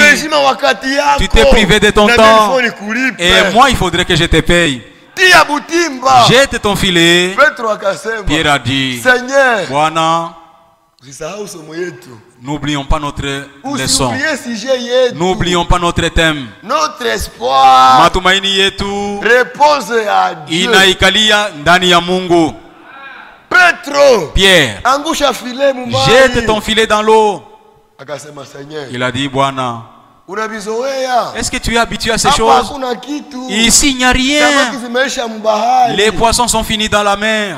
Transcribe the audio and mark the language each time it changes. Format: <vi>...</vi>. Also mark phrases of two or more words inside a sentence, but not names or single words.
<fr>Tu t'es privé de ton temps. Et moi, il faudrait que je te paye. Jette ton filet. Pierre a dit, Bwana, n'oublions pas notre leçon. N'oublions pas notre thème. Notre espoir</fr> <sw>matumaini yetu</sw> <fr>repose à Dieu.</fr> <sw>Inaikalia ndani ya Mungu.</sw> <fr>Pierre, jette ton filet dans l'eau. Il a dit, Bwana, est-ce que tu es habitué à ces choses? Ici, il n'y a rien. Les poissons sont finis dans la mer.</fr>